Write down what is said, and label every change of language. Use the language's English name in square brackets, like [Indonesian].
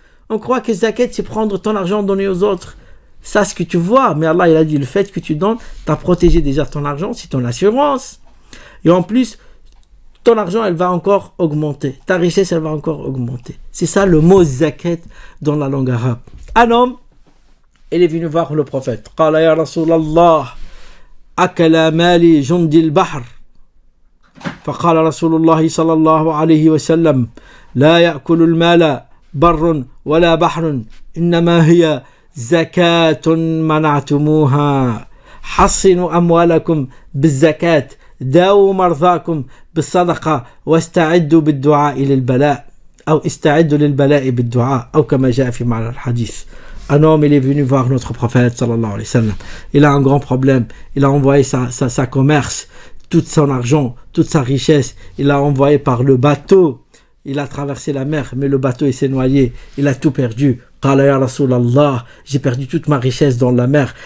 [French] On croit que zakat c'est prendre ton argent, donner aux autres. Ça ce que tu vois, mais Allah il a dit le fait que tu donnes, tu as protégé déjà ton argent, c'est ton assurance. Et en plus, ton argent, elle va encore augmenter. Ta richesse, elle va encore augmenter. C'est ça le mot zakat dans la langue arabe. Un homme, il est venu voir le prophète. [Arabic] قال يا رسول الله أكل مالي جند البحر. فقال رسول الله صلى الله عليه وسلم لا يأكل المال بر ولا بحر إنما هي زكاة منعتموها حصنوا أموالكم بالزكاة داووا مرضاكم بالصدقة واستعدوا بالدعاء للبلاء أو استعدوا للبلاء بالدعاء أو كما جاء في معنى الحديث. [French] Un homme, il est venu voir notre prophète, sallallahu alayhi wa sallam. Il a un grand problème. Il a envoyé sa commerce, tout son argent, toute sa richesse. Il l'a envoyé par le bateau. Il a traversé la mer, mais le bateau il s'est noyé. Il a tout perdu. [Arabic] Qala ya Rasulallah, [French] j'ai perdu toute ma richesse dans la mer.